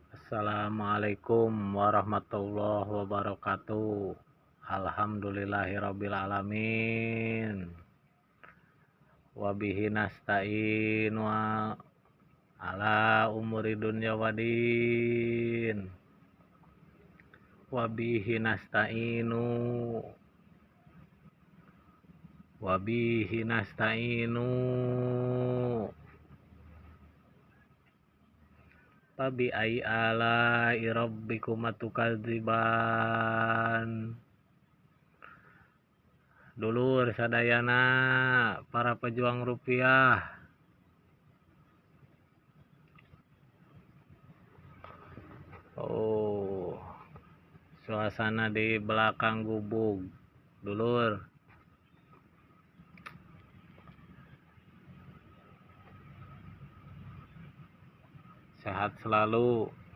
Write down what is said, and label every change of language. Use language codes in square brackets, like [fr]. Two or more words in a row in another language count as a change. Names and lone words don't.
[ar] السلام عليكم ورحمة الله وبركاته. الحمد لله رب العالمين. وبه نستعين وعلى أمور الدنيا والدين. وبه نستعين. وبه نستعين. فبأي آلاء ربكما تكذبان. [su] Dulur sadayana para pejuang rupiah, suasana [id] di belakang [su] gubuk dulur. [id] Sehat selalu.